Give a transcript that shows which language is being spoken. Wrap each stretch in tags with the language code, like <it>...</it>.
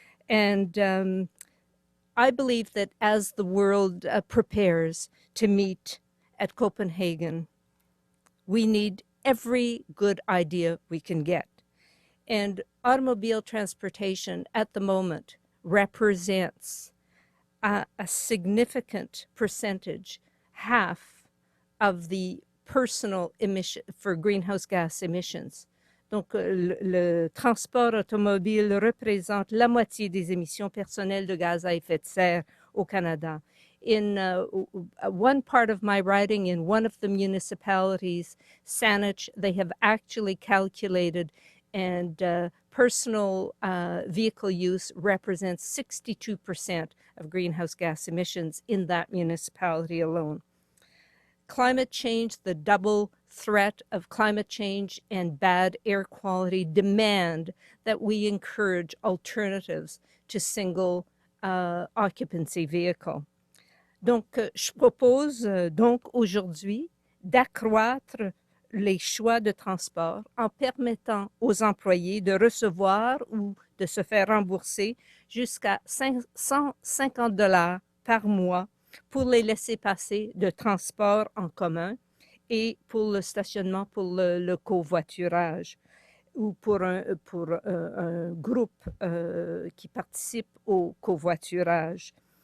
<en>And I believe that as the world prepares to meet at Copenhagen, we need every good idea we can get. And automobile transportation at the moment represents a significant percentage, half of the personal emission for greenhouse gas emissions.</en> <fr>Donc, le transport automobile représente la moitié des émissions personnelles de gaz à effet de serre au Canada.</fr> <en>In one part of my riding, in one of the municipalities, Saanich, they have actually calculated, and personal vehicle use represents 62% of greenhouse gas emissions in that municipality alone. Climate change, the double threat of climate change and bad air quality demand that we encourage alternatives to single occupancy vehicle.</en> <fr>Donc, je propose donc aujourd'hui d'accroître les choix de transport en permettant aux employés de recevoir ou de se faire rembourser jusqu'à 150 $ par mois pour les laissez-passer de transport en commun et pour le stationnement pour le covoiturage ou pour un groupe qui participe au covoiturage.</fr>